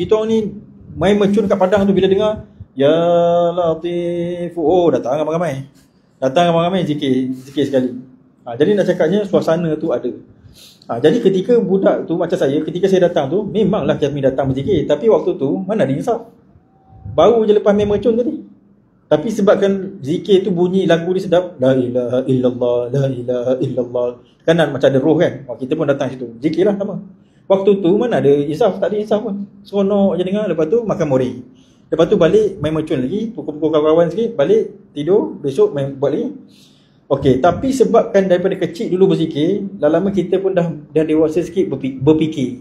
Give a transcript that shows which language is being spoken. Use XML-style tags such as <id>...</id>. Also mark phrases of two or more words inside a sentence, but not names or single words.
<ms>Kita orang ni main mercun kat padang tu, bila dengar</ms> <ar>يا لطيف,</ar> <ms>datang ramai-ramai zikir sekali. Jadi nak cakapnya suasana tu ada. Jadi ketika budak tu macam saya, ketika saya datang tu, memanglah kami datang berzikir, tapi waktu tu mana ada insaf. Baru je lepas main mercun tadi. Tapi sebabkan zikir tu bunyi lagu dia sedap,</ms> <ar>لا إله إلا الله، لا إله إلا الله,</ar> <ms>kan macam ada roh kan. Kita pun datang situ, zikirlah sama. Waktu tu mana ada insaf, tak ada insaf pun. Seronok je dengar. Lepas tu makan mori. Lepas tu balik main mercun lagi, pukul-pukul kawan-kawan sikit, balik tidur, besok main buat lagi. Okey, tapi sebabkan daripada kecil dulu berzikir, lama-lama kita pun dah dewasa sikit berfikir.</ms>